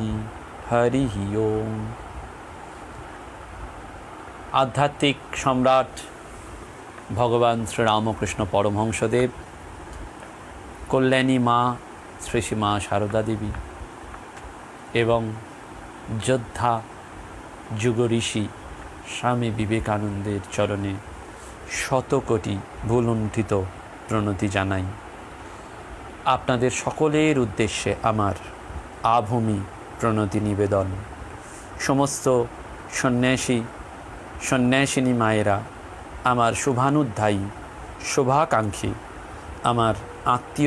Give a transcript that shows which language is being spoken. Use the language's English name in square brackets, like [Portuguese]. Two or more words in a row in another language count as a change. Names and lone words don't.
[Bangla] হরিঃ ওম। আধ্যাত্মিক সম্রাট ভগবান শ্রী রামকৃষ্ণ পরমহংসদেব, কল্যাণী মা শ্রী শ্রী মা সারদা দেবী এবং যোদ্ধা যুগ ঋষি স্বামী বিবেকানন্দের চরণে শতকোটি ভুলুণ্ঠিত প্রণতি জানাই। আপনাদের সকলের উদ্দেশ্যে আমার আভূমি প্রণতি নিবেদন। সমস্ত সন্ন্যাসী সন্ন্যাসিনী মায়েরা, আমার শুভানুধ্যায়ী শুভাকাঙ্ক্ষী, আমার আত্মীয়